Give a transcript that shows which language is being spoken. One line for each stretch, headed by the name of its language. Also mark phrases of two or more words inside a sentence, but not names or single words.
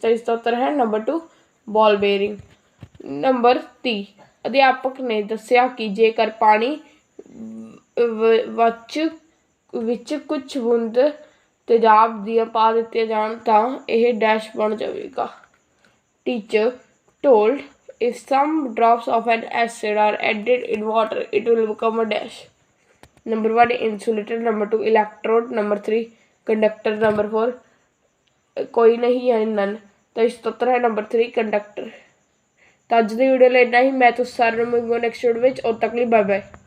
Punjabi: ਤਾਂ ਇਸ ਦਾ ਉੱਤਰ ਹੈ ਨੰਬਰ 2
English: ball bearing।
Punjabi: ਨੰਬਰ 30 ਅਧਿਆਪਕ ਨੇ ਦੱਸਿਆ ਕਿ ਜੇਕਰ ਪਾਣੀ ਵਿੱਚ ਕੁਝ ਬੂੰਦ ਤੇਜ਼ਾਬ ਦੀਆਂ ਪਾ ਦਿੱਤੀਆਂ ਜਾਣ ਤਾਂ ਇਹ ਡੈਸ਼ ਬਣ ਜਾਵੇਗਾ।
English: ਟੀਚਰ told if some drops of an acid are added in water it will become a dash। Number 1 insulator, number 2 electrode, number 3 conductor, number 4
Punjabi: ਕੋਈ ਨਹੀਂ ਯਾਨੀ
English: none।
Punjabi: ਤਾਂ ਇਸ ਦਾ ਉੱਤਰ ਹੈ ਨੰਬਰ 3 ਕੰਡਕਟਰ। ਤਾਂ ਅੱਜ ਦੀ ਵੀਡੀਓ ਲਈ ਇੰਨਾ ਹੀ। ਮੈਂ ਤੁਸੀਂ ਸਾਰਿਆਂ ਨੂੰ ਮਿਲੂੰਗਾ ਨੈਕਸਟ ਵੀਡੀਓ ਵਿੱਚ। ਉਦੋਂ ਤੱਕ ਲਈ ਬਾਏ ਬਾਏ।